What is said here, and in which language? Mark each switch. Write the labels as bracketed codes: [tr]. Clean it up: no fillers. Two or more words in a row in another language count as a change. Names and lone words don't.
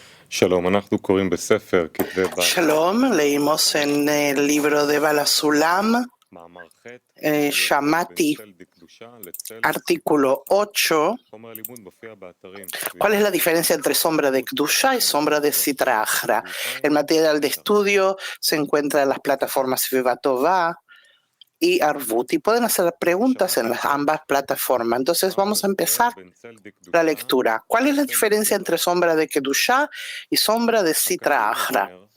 [he] שלום, אנחנו קוראים בספר כתבי בעל, [es] Shalom, leímos en el libro de Balasulam, [he] מאמר ח', Shamati, בין צל דקדושה לצל [es] artículo 8. [he] חומר הלימוד מופיע באתרים. [es] ¿Cuál es la diferencia entre sombra de Kedusha y sombra de Sitra Achra? El material de estudio se encuentra en las plataformas Vivatová y Arvut y pueden hacer preguntas en las ambas plataformas. Entonces vamos a empezar la lectura. ¿Cuál es la diferencia entre sombra de Kedusha y sombra de Sitra Achra?